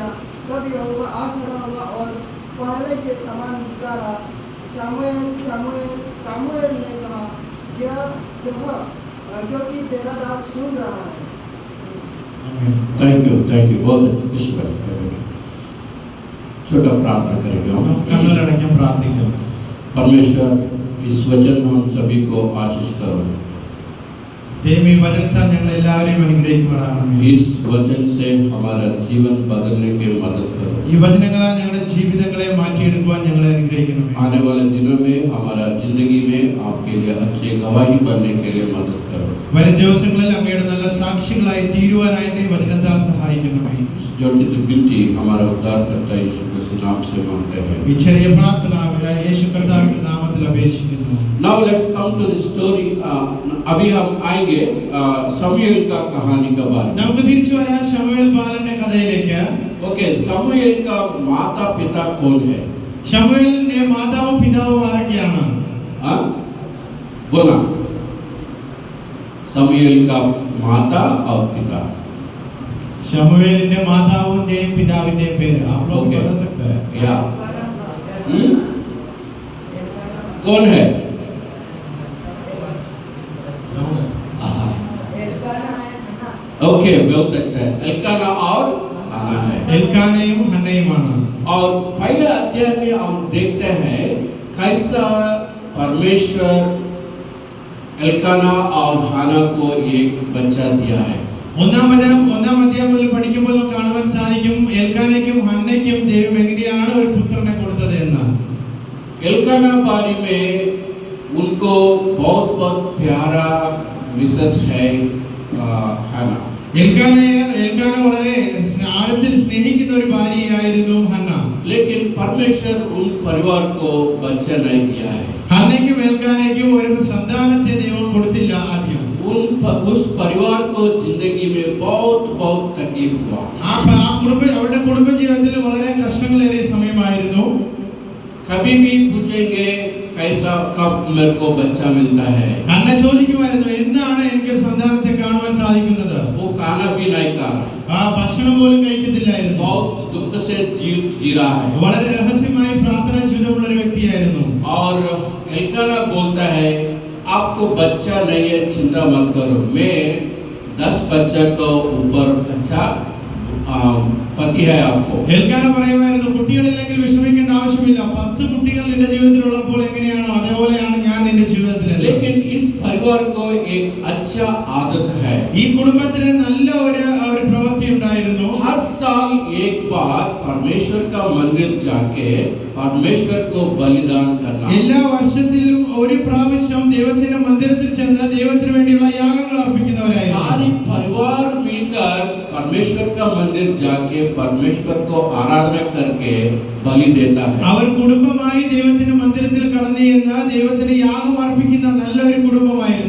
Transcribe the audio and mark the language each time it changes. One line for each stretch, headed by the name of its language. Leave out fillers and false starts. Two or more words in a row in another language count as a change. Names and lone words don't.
Hindi: तब यहोवा आ खड़ा हुआ और पहले के समान पुकारा, सामुएल सामुएल। सामुएल ने कहा, क्या प्रभु, क्योंकि तेरा दास सुन रहा है।
English: Thank you
Hindi: बहुत अच्छी खुश बात। छोटा प्रार्थना करेंगे हम।
Malayalam: കണ്ണുകളടയ്ക്കാൻ പ്രാർത്ഥിക്കാം.
Hindi: परमेश्वर इस वचन में हम सभी को आशीष करो।
Malayalam: ദൈവമേ, ഈ വചനത്താൽ ഞങ്ങൾ എല്ലാവരെയും അനുഗ്രഹിക്കുമാറാകണമേ.
Hindi: इस वचन से हमारा जीवन बदलने की मदद करो।
Malayalam: ഈ വചനങ്ങളാൽ ഞങ്ങളുടെ ജീവിതങ്ങളെ മാറ്റിയെടുക്കുവാൻ ഞങ്ങളെ അനുഗ്രഹിക്കണമേ.
Hindi: आने वाले दिनों में हमारा जिंदगी में आपके लिए अच्छे गवाही बनने के लिए मदद करो।
Malayalam: വരും ദിവസങ്ങളിൽ അങ്ങയുടെ നല്ല സാക്ഷികളായി തീരുവാനായിട്ട് ഈ വചനത്താൽ സഹായിക്കണമേ.
Hindi: छोटी सी विनती हमारा उद्धारकर्ता यीशु के नाम से मांगते हैं।
Malayalam: ഈ ചെറിയ പ്രാർത്ഥന യേശു കർത്താവിന്റെ നാമത്തിൽ അപേക്ഷിക്കുന്നു.
English: Now let's come to the story.
Hindi: अभी हम आएंगे शमूएल का कहानी का बारे में।
Malayalam: നമുക്ക് തിരിച്ചു വരാം ശമൂവേൽ ബാലന്റെ കഥയിലേക്ക്.
Hindi: ओके, शमूएल का माता पिता कौन है?
Malayalam: ശമൂവേലിന്റെ മാതാവും പിതാവും ആരൊക്കെയാണ്?
Hindi: हाँ बोला, शमूएल का माता और पिता।
Malayalam: ശമൂവേലിന്റെ മാതാവിന്റെയും പിതാവിന്റെയും പേര്
Hindi: आप लोग बता सकते हैं? या कौन है? ओके, बहुत अच्छा है। एल्काना और हन्ना है।
Malayalam: എൽക്കാനയും ഹന്നയുമാണ്.
Hindi: और पहले अध्याय में हम देखते हैं कैसा परमेश्वर एल्काना और हन्ना को एक बच्चा दिया है।
Malayalam: ഒന്നാം അധ്യായത്തിൽ പഠിക്കുമ്പോൾ നമുക്ക് കാണുവാൻ സാധിക്കും എൽക്കാനയ്ക്കും ഹന്നയ്ക്കും ദൈവം എങ്ങനെയാണ് ഒരു പുത്രനെ കൊടുത്തത് എന്ന്.
Hindi: एल्काना बारे में उनको बहुत प्यारा विशेष है हन्ना।
Malayalam: എൽക്കാന വളരെ ആഴത്തിൽ സ്നേഹിക്കുന്ന ഒരു ഭാര്യയായിരുന്നു ഹന്ന.
Hindi: लेकिन परमेश्वर उन परिवार को बच्चा नहीं दिया है।
Malayalam: ഹന്നയ്ക്കും എൽക്കാനയ്ക്കും ഒരു സന്താനത്തെ ദൈവം കൊടുത്തില്ല ആദ്യം.
Hindi: उस परिवार को जिंदगी में बहुत तकलीफ हुआ।
Malayalam: അവരുടെ കുടുംബ ജീവിതത്തിൽ വളരെ കഷ്ടങ്ങളേറിയ സമയമായിരുന്നു.
Hindi: कभी भी पूछेंगे कैसा कब मेरे को बच्चा मिलता है,
Malayalam: ഹന്ന ചോദിക്കുമായിരുന്നു എന്താണ് എനിക്ക് ഒരു സന്താനത്തെ കാണുവാൻ സാധിക്കുന്നത്.
Hindi: वो खाना भी नहीं खा रहा,
Malayalam: ഭക്ഷണം പോലും കഴിക്കത്തില്ലായിരുന്നു.
Hindi: बहुत दुख से जी रहा है।
Malayalam: വളരെ രഹസ്യമായി പ്രാർത്ഥനാ ജീവിതമുള്ള ഒരു വ്യക്തിയായിരുന്നു.
Hindi: और एल्काना बोलता है आपको बच्चा नहीं है, चिंता मत करो, मैं 10 बच्चा को ऊपर अच्छा पति है आपको।
Malayalam: എൽക്കാന പറയുമായിരുന്നു കുട്ടികളില്ലെങ്കിൽ വിഷമിക്കേണ്ട ആവശ്യമില്ല, 10 കുട്ടികൾ നിന്റെ ജീവിതത്തിലുള്ളപ്പോൾ എങ്ങനെയാണോ അതേപോലെയാണ് ഞാൻ നിന്റെ ജീവിതത്തിൽ.
Hindi: लेकिन इस परिवार को एक अच्छा आदत है।
Malayalam: ഈ കുടുംബത്തിന് നല്ല ഒരു പ്രവൃത്തി ഉണ്ടായിരുന്നു.
Hindi: हर साल एक बार परमेश्वर का मंदिर जाके परमेश्वर को बलिदान करना।
Malayalam: എല്ലാ വർഷത്തിലും ഒരു പ്രാവശ്യം ദൈവത്തിന്റെ മന്ദിരത്തിൽ ചെന്ന് ദൈവത്തിന് വേണ്ടിയുള്ള യാഗങ്ങൾ അർപ്പിക്കുന്നവരായിരുന്നു.
Hindi: सारी परिवार मिलकर परमेश्वर का मंदिर जाके परमेश्वर को आराधना करके बलि देता है।
Malayalam: അവർ കുടുംബമായി ദൈവത്തിന്റെ മന്ദിരത്തിൽ കടന്നു ചെന്ന് ദൈവത്തിന് യാഗം അർപ്പിക്കുന്ന നല്ലൊരു കുടുംബമായിരുന്നു.